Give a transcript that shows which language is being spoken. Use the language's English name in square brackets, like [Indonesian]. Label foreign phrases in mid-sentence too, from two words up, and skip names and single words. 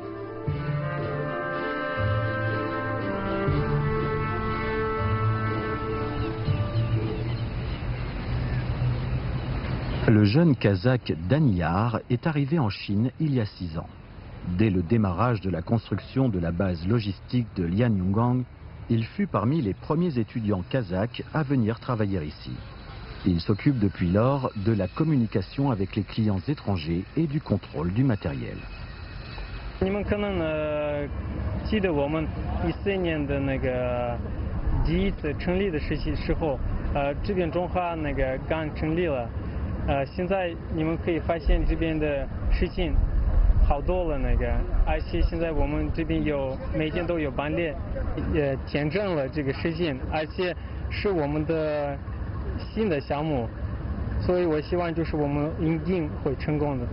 [French] Le jeune Kazakh Daniyar est arrivé en Chine il y a 6 ans. Dès le démarrage de la construction de la base logistique de Lianyungang, il fut parmi les premiers étudiants kazakhs à venir travailler ici. Il s'occupe depuis lors de la communication avec les clients étrangers et du contrôle du matériel. [Chinese] 你们可能记得我们14年的那个第一次成立的时候，这边中华那个刚成立了，现在你们可以发现这边的事情好多了那个，而且现在我们这边每天都有班列，也见证了这个事情，而且是我们的新的项目，所以我希望就是我们一定会成功的。